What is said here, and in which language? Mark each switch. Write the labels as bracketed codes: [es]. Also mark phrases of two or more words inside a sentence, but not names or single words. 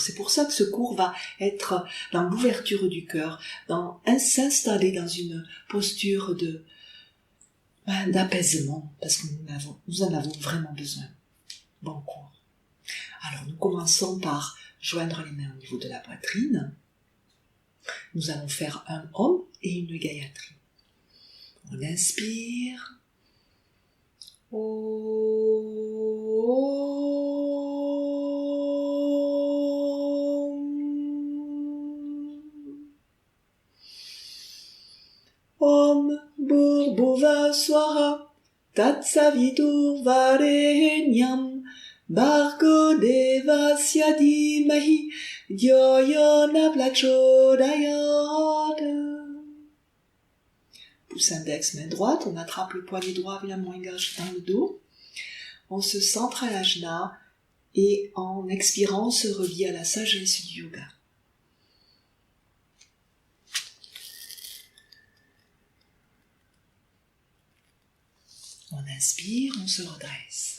[fr] C'est pour ça que ce cours va être dans l'ouverture du cœur, dans s'installer dans une posture d'apaisement, parce que nous en avons vraiment besoin. Bon cours. Alors, nous commençons par joindre les mains au niveau de la poitrine. Nous allons faire un Om et une Gayatri. On inspire. [sa] Om Bhurbhuva Swaha Tatsavitur Varenyam Bhargo Devasya Dhimahi Dhyo Yo Na Prachodayat. [fr] Pouce index, main droite, on attrape le poignet droit avec la main gauche dans le dos. On se centre à l'ajna et en expirant, on se relie à la sagesse du yoga. On inspire, on se redresse.